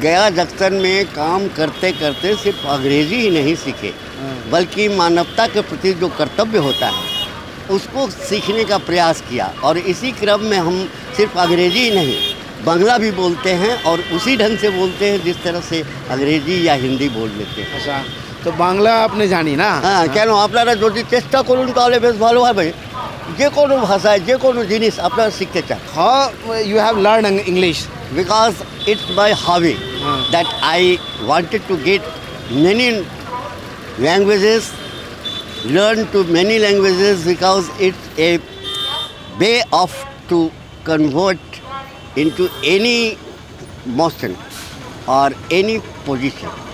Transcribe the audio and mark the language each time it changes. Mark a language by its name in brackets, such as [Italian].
[Hindi] गया जंक्शन में काम करते करते सिर्फ अंग्रेजी ही नहीं सीखे, बल्कि मानवता के प्रति जो कर्तव्य होता है उसको सीखने का प्रयास किया। और इसी क्रम में हम सिर्फ अंग्रेजी ही नहीं, बांग्ला भी बोलते हैं और उसी ढंग से बोलते हैं जिस तरह से अंग्रेजी या हिंदी बोल लेते हैं। अच्छा, तो बांग्ला आपने जानी ना? [Bangla] হ্যাঁ, কেন আপনারা যদি চেষ্টা করুন তাহলে বেশ ভালো হবে। যে কোনো ভাষায় যে কোনো জিনিস আপনারা শিখতে চান। [English] How you have learn English? Because it's my hobby that I wanted to get many languages, learn to many languages, because it's a way of to convert into any motion or any position.